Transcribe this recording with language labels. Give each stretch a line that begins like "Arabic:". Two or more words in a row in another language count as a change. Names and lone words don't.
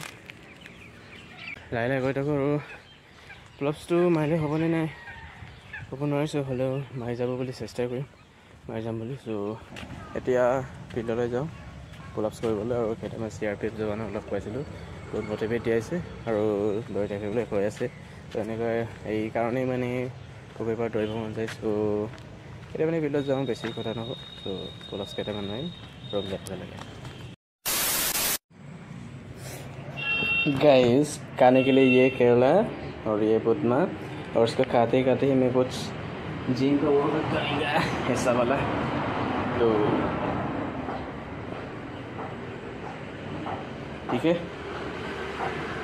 Assamese: লাহে গৈ থাকো আৰু প্লপছটো মাইলে হ'ব নে নাই ক'ব নোৱাৰিছো হলেও মাৰি যাব বুলি চেষ্টা কৰিম মাৰি যাম বুলি সো এতিয়া ফিল্ডলৈ যাওঁ প্লপছ কৰিবলৈ আৰু কেইটামান CRPF জৱানক লগ পাইছিলো বহুত মোটিভেট দিছে আৰু দৌৰি থাকিবলৈ কৈ আছে এনেকৈ এই কাৰণেই মানে পুকুৰী পাৰত দৌৰিব মন যায় সো এতিয়া মানে ফিল্ডত যাওঁ বেছি কথা নহ'ব সো প্লপছ কেইটামান নাই ৰং দেখা লাগে
Hindi: गाइस खाने के लिए ये केला और ये पुदमा और उसको खाते खाते ही मैं कुछ जिम का वर्कआउट करेंगे ऐसा वाला तो ठीक है